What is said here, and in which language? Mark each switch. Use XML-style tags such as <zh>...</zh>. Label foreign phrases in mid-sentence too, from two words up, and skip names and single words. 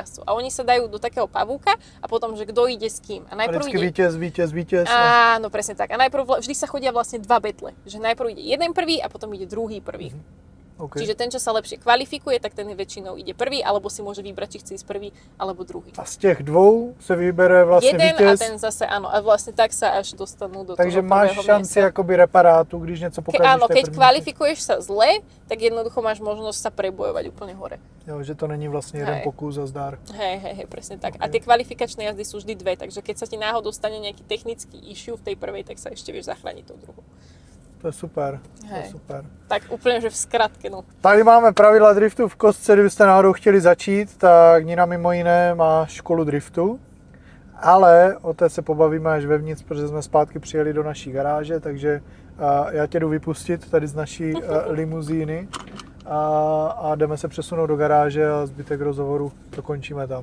<sk>A oni sa dajú do takého pavúka a potom, že kto ide s kým. A najprv ide... víťaz. Áno, presne tak. A najprv vždy sa chodia vlastne dva betle. Že najprv ide jeden prvý a potom ide druhý prvý. Okay. Čiže ten, čo sa lepšie kvalifikuje, tak ten väčšinou ide prvý, alebo si môže vybrať, či chce ísť prvý, alebo druhý. A</sk> <cs>z těch dvou se vybere vlastně jeden vítěz.</cs> <sk>A ten zase, áno, a vlastne tak sa až dostanú do</sk> <cs>Takže</cs> <sk>toho</sk> <cs>máš</cs> <sk>prvého</sk> <cs>šanci</cs> <sk>miesta.</sk> <cs>jakoby reparátu, když něco pokažíš.</cs> <sk>Áno, keď kvalifikuješ sa zle, tak jednoducho máš možnosť sa prebojovať úplne hore.</sk> <cs>Jo, že to není vlastně jeden pokus a zdár.</cs> <sk>Hej, presne tak. A tie kvalifikačné jazdy sú vždy dve, takže keď sa ti náhodou stane nejaký technický issue v tej prvej, tak sa ešte vieš zachrániť tou druhou.</sk> <cs>To je super, to je</cs> <sk>Hej.</sk> <cs>super.</cs> <sk>Tak úplne, že v skratke, no.</sk> <cs>Tady máme pravidla driftu v kostce, kdybyste náhodou chtěli začít, tak Nina mimo jiné má školu driftu, ale o té se pobavíme až vevnitř, protože jsme zpátky přijeli do naší garáže, takže já tě jdu vypustit tady z naší limuzíny a jdeme se přesunout do garáže a zbytek rozhovoru dokončíme tam.</cs>